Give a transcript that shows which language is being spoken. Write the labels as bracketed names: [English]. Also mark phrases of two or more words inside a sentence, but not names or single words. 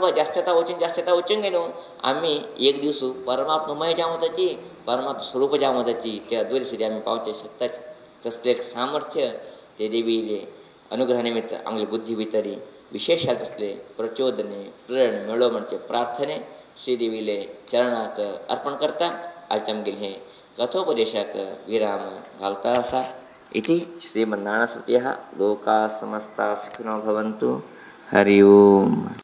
[Konkani] जास्त येता वचूंक न्हू आमी एक दीस परमात्ममय जावं वताची परमात्मा स्वरूप जावं वताची ते अद्वैत आमी पावचे शकताचे तसलें एक सामर्थ्य ते देवीले अनुग्रह निमित्त आमगे बुद्धी भितर विशेष तसले प्रचोदने प्रेरण मेळो म्हणचे प्रार्थने श्री देवीले चरणाक अर्पण करता आयचे आमगेले हें कथोपदेशाक विराम घालता असा. [Sanskrit] इति श्रीमन्नारायणस्तुत्यः. लोकाः समस्ताः सुखिनो भवन्तु. हरि ओम.